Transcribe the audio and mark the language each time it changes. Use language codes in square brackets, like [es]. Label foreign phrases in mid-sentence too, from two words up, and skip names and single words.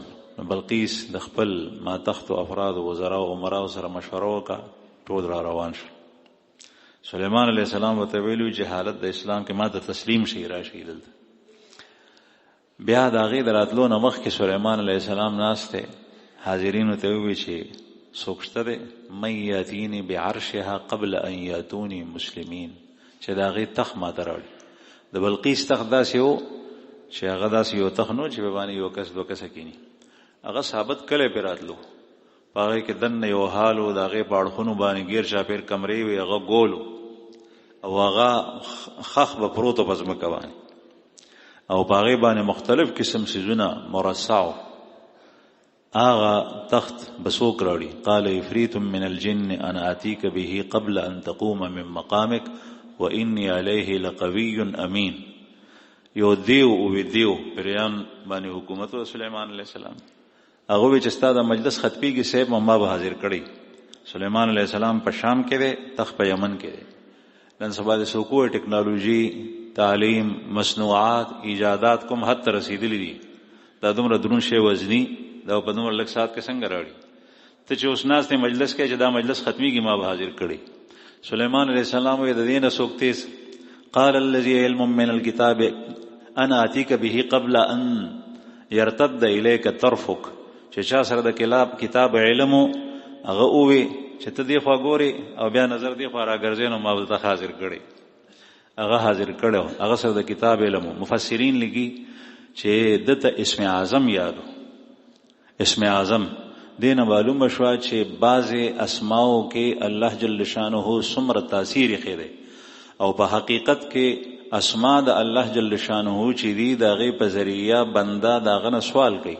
[ps] بلقیس د خپل ما تخت او افراد او وزرا او عمرا سره مشوره وکړه ټول را روان شو. سلیمان [ar] علیہ السلام [ps] ته ویلو چې حالت د اسلام کې ما ته تسلیم شي راشي دلته. بیا د هغې د راتلو نه مخکې سلیمان [ar] علیہ السلام [ps] ناسته حاضرینو ته ووی چې څوک شته دی [ar] من یاتیني بعرشها قبل ان یاتوني مسلمین [ps] چې د هغې تخت ماته راوړي. د بلقیس تخت داسې و چې هغه داسې یو تخت نو چې باندې یو کس دوه کسه کینی. هغه ثابت کلی پې راتلو په هغې کې دننه یو حال و د هغې په اړخونو باندې ګیر چاپېر کمرې وې هغه ګول و. او هغه خخ به پروت په ځمکه باندې او په هغې باندې مختلف قسم څیزونه مرصع. هغه تخت به څوک راوړي؟ [ar] قال عفریت من الجن انا اتیک به قبل ان تقوم من مقامک وانی علیه لقوی امین. [ps] یو دیو او دیو پریان باندې حکومت و سلیمان [ar] علیه السلام. [ps] هغه وی چې ستا د مجلس خطبیږي صاحب ما به حاضر کړي. سلیمان [ar] علیه السلام [ps] په شام کې دی، تخت په یمن کې دی. نن سبا د سوکو ټیکنالوژي، تعلیم، مصنوعات، ایجادات کوم حد ته رسیدلی دي. دا دومره درون شی وزنی دا په دومره لږ ساعت کې څنګه راوړي؟ ته چې اوس ناست مجلس کې چې دا مجلس ختمیږي ما به حاضر کړي. سلیمان [ar] علیه السلام [ps] وی د دې نه څوک تیز؟ [ar] قال الذي علم من الكتاب انا اتيك به قبل ان يرتد اليك طرفك. [ps] چې چا سره د کتاب علم هغه وی چې ته دی خوا ګوري او بیا نظر دی خوا راګرځې نو ما به ته حاضر کړي. هغه حاضر کړو، هغه سره د کتاب علم. مفسرین لګي چې دته اسم اعظم یادو. اسم اعظم دینه معلومه شو چې بعض اسماء کې الله [ar] جل شانه [ps] څومره تاثیر خېده او په حقیقت کې اسماء د الله [ar] جل شانه [ps] چې دی دغه په ذریعہ بنده داغه نه سوال کوي.